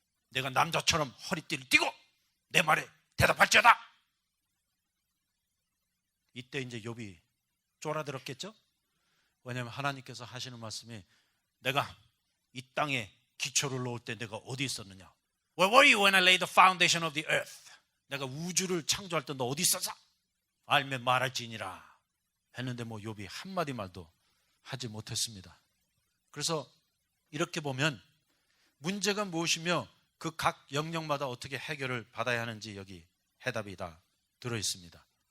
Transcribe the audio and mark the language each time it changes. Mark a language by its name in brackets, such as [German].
[Korean] 내가 남자처럼 허리띠를 띠고 내 말에 대답할지어다. 이때 이제 욥이 쫄아들었겠죠? 왜냐하면 하나님께서 하시는 말씀이 내가 이 땅에 기초를 놓을 때 내가 어디 있었느냐? [English] Where were you when I laid the foundation of the earth? [Korean] 내가 우주를 창조할 때 너 어디 있었어? 알면 말할지니라 했는데 뭐 욥이 한마디 말도 하지 못했습니다. 그래서 이렇게 보면 문제가 무엇이며 그 각 영역마다 어떻게 해결을 받아야 하는지 여기 해답이 다 들어있습니다.